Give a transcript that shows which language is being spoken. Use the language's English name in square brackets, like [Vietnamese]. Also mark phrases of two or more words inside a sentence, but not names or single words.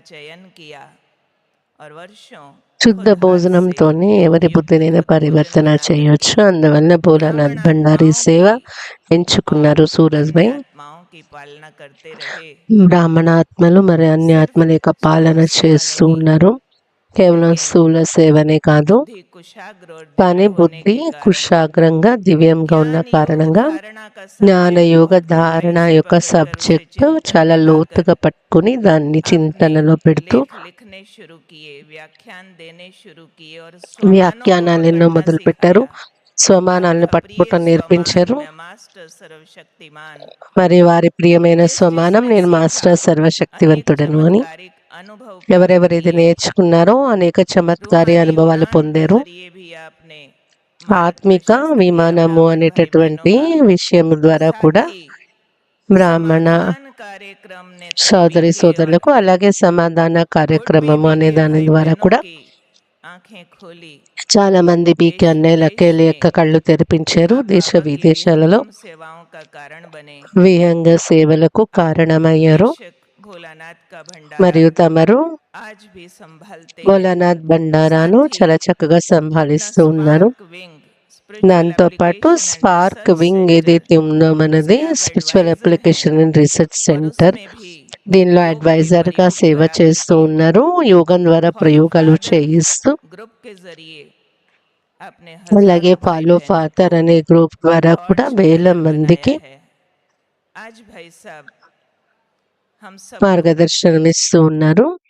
[Hindi] चयन किया और वर्षों [Telugu] శుద్ధ [Hindi] खुद हाथ से [Telugu] భోజనంతోనే ఎవరి [Hindi] युक्त [Telugu] బుద్ధినైనా [Hindi] भोजन [Telugu] పరివర్తన [Hindi] बनाकर [Telugu] చేయొచ్చు. అందువల్ల భోలానాథ్ భండారీ [Hindi] ब्राह्मणात्माओं [Telugu] సేవ [Hindi] की [Telugu] ఎంచుకున్నారు [Hindi] और [Telugu] సూరజ్ [Hindi] अन्य [Telugu] భాయ్. [Hindi] आत्माओं की पालना करते रहे। [Telugu] బ్రాహ్మణాత్మలు మరి అన్ని [Hindi] सिर्फ [Telugu] ఆత్మల యొక్క [Hindi] स्थूल [Telugu] పాలన [Hindi] सेवा [Telugu] చేస్తూ [Hindi] नहीं, [Telugu] ఉన్నారు. కేవలం [Hindi] लेकिन [Telugu] స్థూల సేవనే కాదు, [Hindi] बुद्धि कुशाग्र और दिव्य [Telugu] కానీ [Hindi] होने [Telugu] బుద్ధి [Hindi] के कारण [Telugu] కుశాగ్రంగా దివ్యంగా ఉన్న [Hindi] ज्ञान योग [Telugu] కారణంగా [Hindi] धारणा का सब्जेक्ट [Telugu] జ్ఞానయోగ [Hindi] बहुत [Telugu] ధారణ [Hindi] गहराई से [Telugu] యొక్క [Hindi] पकड़कर उसे [Telugu] సబ్జెక్టు [Hindi] चिंतन [Telugu] చాలా [Hindi] में लाकर [Telugu] లోతుగా పట్టుకుని దాన్ని [Hindi] अपने [Telugu] చింతనలో పెడుతూ [Hindi] लेख लिखने शुरू किए, व्याख्यान देने शुरू किए और स्वमानों को [Telugu] వ్యాఖ్యానాలు ఎన్నో [Hindi] पकड़ना [Telugu] మొదలుపెట్టారు. [Hindi] सिखाया। आप [Telugu] స్వమానాలను [Hindi] अप्रिय [Telugu] పట్టుకోవటం [Hindi] स्वमान [Telugu] నేర్పించారు. [Hindi] में मास्टर सर्वशक्तिमान, [Telugu] మరి వారి ప్రియమైన [Hindi] जिस [Telugu] స్వమానం [Hindi] जिसने [Telugu] నేను [Hindi] सीखा [Telugu] మాస్టర్ [Hindi] अनेक [Telugu] సర్వశక్తివంతుడను అని. [Hindi] चमत्कारिक अनुभव प्राप्त [Telugu] ఎవరెవరైతే [Hindi] किए। [Telugu] నేర్చుకున్నారో అనేక చమత్కారి [Hindi] रूहानी [Telugu] అనుభవాలు [Hindi] उड़ान के [Telugu] పొందారు. [Hindi] जरिए भी आपने मार्ग [Telugu] ఆత్మిక [Hindi] प्रशस्त किया [Telugu] విమానము [Hindi] ब्राह्मण भाई बहनों [Telugu] అనేటటువంటి [Hindi] का। [Telugu] విషయం ద్వారా [Hindi] साथ [Telugu] కూడా [Hindi] ही [Telugu] బ్రాహ్మణ [Hindi] समाधान कार्यक्रम नेत्रों [Telugu] సోదరి [Hindi] के और [Telugu] సోదరులకు, అలాగే సమాధాన [Hindi] कोट [Telugu] కార్యక్రమము [Hindi] बेबी [Telugu] అనే [Hindi] के [Telugu] దాని [Hindi] भाई [Telugu] ద్వారా [Hindi] बहनों [Telugu] కూడా [Hindi] की आंखें खोली। [Telugu] చాలా మంది [Hindi] देश [Telugu] బీకే అన్నయ్యలకే [Hindi] विदेश [Telugu] యొక్క [Hindi] में [Telugu] కళ్ళు తెరిపించారు. [Hindi] आप [Telugu] దేశ [Hindi] बाबा की [Telugu] విదేశాలలో [Hindi] विहंगम सेवाओं का कारण बने। [Telugu] విహంగ సేవలకు [Hindi] आप [Telugu] కారణమయ్యారు. [Hindi] बेशक भोलानाथ का भंडारा [Telugu] మరియు తమరు [Hindi] आज भी संभालते हैं। [Telugu] భోలానాథ్ బండారాను [Hindi] साथ ही [Telugu] చాలా చక్కగా [Hindi] अपना [Telugu] సంభాలిస్తూ ఉన్నారు. [Hindi] स्पार्क विंग स्पिरिचुअल [Telugu] దాంతో పాటు [Hindi] एप्लीकेशन एंड [Telugu] స్పార్క్ [Hindi] रिसर्च [Telugu] వింగ్ [Hindi] सेंटर [Telugu] ఏదైతే ఉందో మనది [Hindi] उसके आप [Telugu] స్పిరిచువల్ [Hindi] एडवाइजर हैं [Telugu] అప్లికేషన్ అండ్ రీసెర్చ్ [Hindi] और [Telugu] సెంటర్, [Hindi] उसमें भी [Telugu] దీనిలో [Hindi] योग के [Telugu] అడ్వైజర్ గా [Hindi] प्रयोग [Telugu] సేవ [Hindi] प्राप्त [Telugu] చేస్తూ [Hindi] किए। [Telugu] ఉన్నారు. యోగం ద్వారా [Hindi] फॉलो [Telugu] ప్రయోగాలు [Hindi] फादर [Telugu] చేయిస్తూ, [Hindi] ग्रुप के जरिए अपने [Telugu] అలాగే [Hindi] हजारों भाई [Telugu] ఫాలో [Hindi] बहनों को [Telugu] ఫాదర్ అనే గ్రూప్ ద్వారా [Hindi] लॉर्ड [Telugu] కూడా వేల [Hindi] चैनल बनाया [Telugu] మందికి [Hindi] है। आज भाई साहब हम सब [Telugu] మార్గదర్శనం ఇస్తూ ఉన్నారు.